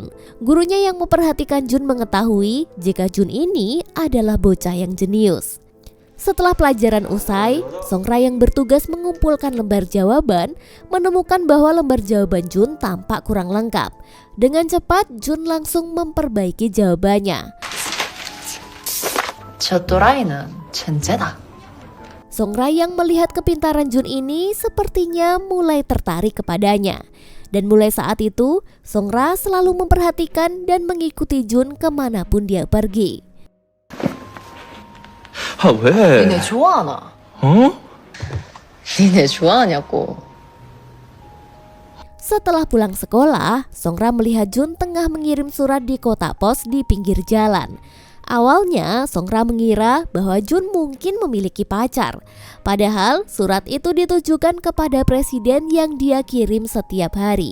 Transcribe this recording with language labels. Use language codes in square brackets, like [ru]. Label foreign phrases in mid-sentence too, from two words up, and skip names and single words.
[id] Gurunya yang memperhatikan Jun mengetahui jika Jun ini adalah bocah yang jenius. Setelah pelajaran usai, Songra yang bertugas mengumpulkan lembar jawaban menemukan bahwa lembar jawaban Jun tampak kurang lengkap. Dengan cepat, Jun langsung memperbaiki jawabannya. [ko] 저 또라이는 천재다. [id] Songra yang melihat kepintaran Jun ini sepertinya mulai tertarik kepadanya. Dan mulai saat itu, Songra selalu memperhatikan dan mengikuti Jun kemanapun dia pergi. [ko] 아, 왜? 니네 좋아하나? 어? 니네 좋아하냐고. [id] Setelah pulang sekolah, Songra melihat Jun tengah mengirim surat di kotak pos di pinggir jalan. Awalnya, Songra mengira bahwa Jun mungkin memiliki pacar. Padahal, surat itu ditujukan kepada presiden yang dia kirim setiap hari.